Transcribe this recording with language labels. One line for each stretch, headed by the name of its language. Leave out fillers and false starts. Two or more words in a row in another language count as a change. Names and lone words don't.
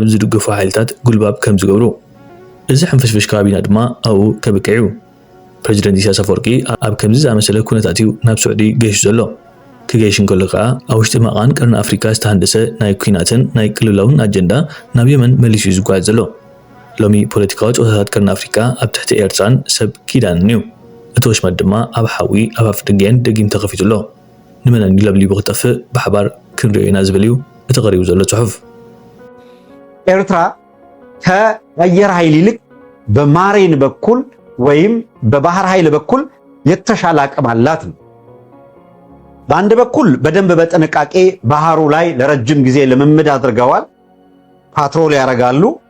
Tigrinya: ዝድገፉ ሓይልታት ጉልባብ ከም ዝገብሩ እዚ ሕንፍሽፍሽ ከባቢና ድማ ኣብኡ ከብቅዕ እዩ። ፕሬዚደንት ኢሳያስ ኣፈወርቂ ኣብ ከምዚ ዝኣመሰለ ኩነታት እዩ ናብ ስዑዲ ገይሹ ዘሎ። ክገይሽ እንከሎ ከዓ ኣብ ውሽጢ መቓን ቀርኒ ኣፍሪካ ዝተሃንደሰ ናይ ኩናትን ናይ ቅልውላውን ኣጀንዳ ናብ የመን መሊሱ እዩ ዝጓዓዝ ዘሎ። ሎሚ ፖለቲካዊ ጨወታታት ቀርኒ ኣፍሪካ ኣብ ትሕቲ ኤርትራን ሰብ ኪዳንን እዩ። እቲ ወሽመጥ ድማ ኣብ ሓዊ ኣብ ኣፍ ደጊአን ደጊም ተኸፊቱ ኣሎ። ንመን ለብሊቡ ክጠፍእ ብሓባር ክንሪኦ ኢና ዝብል እዩ እቲ ቀሪቡ ዘሎ ጽሑፍ።
Amharic: ኤርትራ ከአየር ኃይል ይልቅ በማሬን በኩል ወይም በባህር ኃይል በኩል የተሻለ አቅም አላት ነው። በአንድ በኩል በደንብ በጥንቃቄ ባህሩ ላይ ለረጅም ጊዜ ልምምድ አድርገዋል። ፓትሮል ያደርጋሉ።